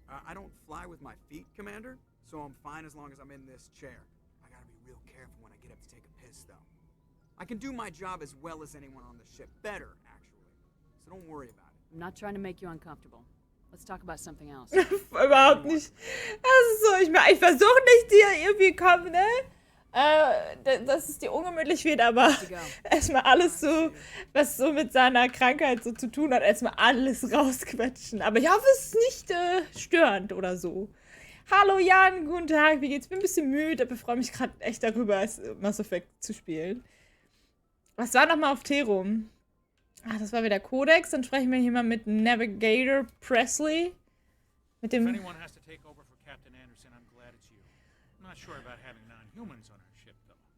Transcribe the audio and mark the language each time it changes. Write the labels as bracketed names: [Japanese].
[English] I don't fly with my feet, Commander, so I'm fine as long as I'm in this chair. I gotta be real careful when I get up to take a piss, though. I can do my job as well as anyone on the ship. Better, actually. So don't worry about it. I'm not trying to make you uncomfortable. Let's talk about something else. [German] Überhaupt nicht. Das ist so, ich versuche nicht dir irgendwie kommen, ne? Dass es dir ungemütlich wird, aber erstmal alles so, was so mit seiner Krankheit so zu tun hat, erstmal alles rausquetschen. Aber ich hoffe, es ist nicht störend oder so. Hallo Jan, guten Tag, wie geht's? Bin ein bisschen müde, aber freue mich gerade echt darüber, Mass Effect zu spielen. Was war nochmal auf Terum? Ach, das war wieder Codex. Dann sprechen wir hier mal mit Navigator Presley. Mit dem... [English] If anyone has to take over for Captain Anderson, I'm glad it's you. I'm not sure about having non-humans on our ship, though.